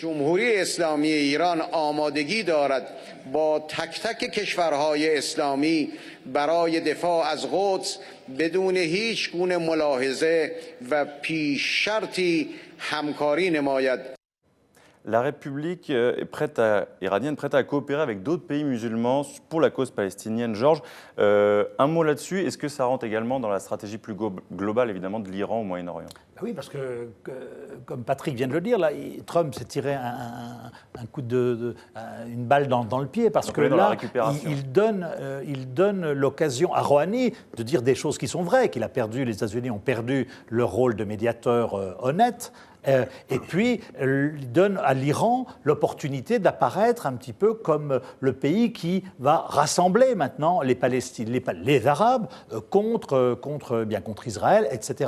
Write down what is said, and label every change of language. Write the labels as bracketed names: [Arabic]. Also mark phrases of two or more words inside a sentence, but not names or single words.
[Persian] جمهوری اسلامی ایران آمادگی دارد با تک تک کشورهای اسلامی برای دفاع از قدس بدون هیچ گونه ملاحظه و پیش شرطی همکاری نماید. [French] La République iranienne prête à coopérer avec d'autres pays musulmans pour la cause palestinienne. Georges, un mot là-dessus, est-ce que ça rentre également dans la stratégie plus globale, évidemment, de l'Iran au Moyen-Orient ? Oui, parce que, comme Patrick vient de le dire, là, Trump s'est tiré un coup une balle dans le pied, parce que là, il donne l'occasion à Rouhani de dire des choses qui sont vraies, les États-Unis ont perdu leur rôle de médiateur honnête, Et puis, donne à l'Iran l'opportunité d'apparaître un petit peu comme le pays qui va rassembler maintenant les Palestiniens, les Arabes contre Israël, etc.